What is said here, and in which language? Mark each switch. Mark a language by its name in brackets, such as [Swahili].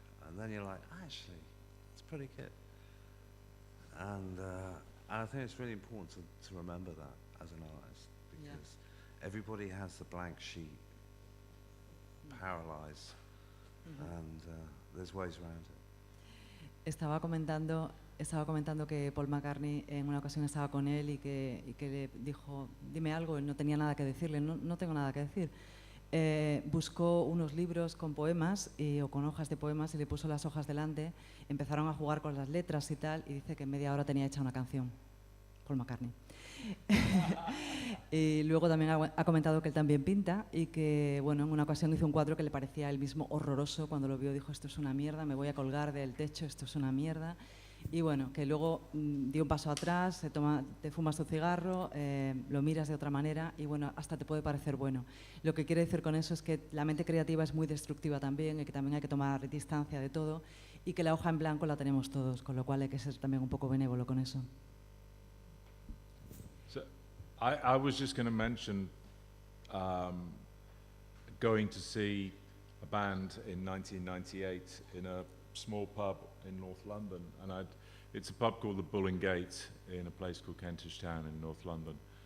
[English] And then you're like, actually, it's pretty good. And I think it's really important to remember that as an artist, because everybody has the blank sheet, paralyzed, and there's ways around it. [Spanish] Estaba comentando que Paul McCartney en una ocasión estaba con él y que le dijo, dime algo, él no tenía nada que decirle, no tengo nada que decir. Buscó unos libros con poemas o con hojas de poemas y le puso las hojas delante, empezaron a jugar con las letras y tal, y dice que en media hora tenía hecha una canción, Paul McCartney. Y luego también ha comentado que él también pinta y que, bueno, en una ocasión hizo un cuadro que le parecía a él mismo horroroso. Cuando lo vio dijo, esto es una mierda, me voy a colgar del techo, esto es una mierda. Y bueno, que luego dio un paso atrás, te fumas tu cigarro, lo miras de otra manera y bueno, hasta te puede parecer bueno. Lo que quiere decir con eso es que la mente creativa es muy destructiva también y que también hay que tomar distancia de todo y que la hoja en blanco la tenemos todos, con lo cual hay que ser también un poco benévolo con eso. [English] I was just going to mention going to see a band in 1998 in a small pub in North London, and it's a pub called the Bull and Gate in a place called Kentish Town in North London.